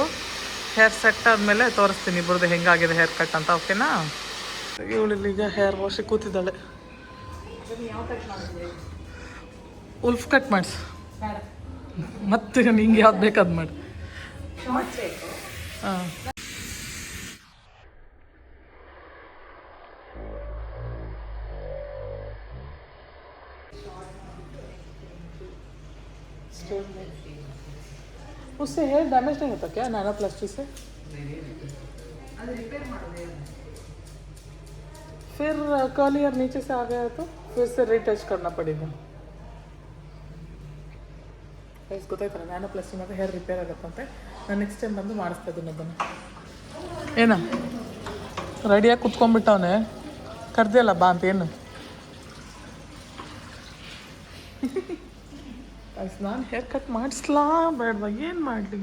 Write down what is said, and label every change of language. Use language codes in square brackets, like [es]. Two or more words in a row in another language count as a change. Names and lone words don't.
[en] hair set [kn] ಆದಮೇಲೆ ತೋರಿಸ್ತೀನಿ ಇಬ್ಬರದ್ದು ಹೆಂಗಾಗಿದೆ [en] hair cut [kn] ಅಂತ, ಓಕೆನಾ? ಇವಳಿಲ್ಲಿ ಈಗ ಹೇರ್ ವಾಶಿಗೆ ಕೂತಿದ್ದಾಳೆ. [en] wolf cut [kn] ಮಾಡಿಸು, ಮತ್ತೆ ನಿಂಗೆ ಯಾವ್ದು ಬೇಕಾದ್ ಮಾಡಿ. [hi] ಹಾಂ उससे [en] hair damage [hi] नहीं होता क्या [en] nano plastic [hi] से? फिर [en] curl hair [hi] नीचे से आ गया है तो फिर से रिटच करना पड़ेगा. [kn] ಗೊತ್ತಾಯ್ತಲ್ಲ, [en] nano plastic [kn] ಮತ್ತು [en] hair repair [kn] ಆಗುತ್ತಂತೆ. ನಾನು [en] next time [kn] ಬಂದು ಮಾಡಿಸ್ತಾ ಇದ್ದೀನಿ ಅದನ್ನು. ಏನ ರೆಡಿಯಾಗಿ ಕುತ್ಕೊಂಡ್ಬಿಟ್ಟವನೆ, ಕರ್ದಿಯಲ್ಲ ಬಾ ಅಂತ. ಏನು ನಾನು [en] hair cut [kn] ಮಾಡಿಸ್ಲಾ ಬೇಡವಾ, ಏನು ಮಾಡಲಿ?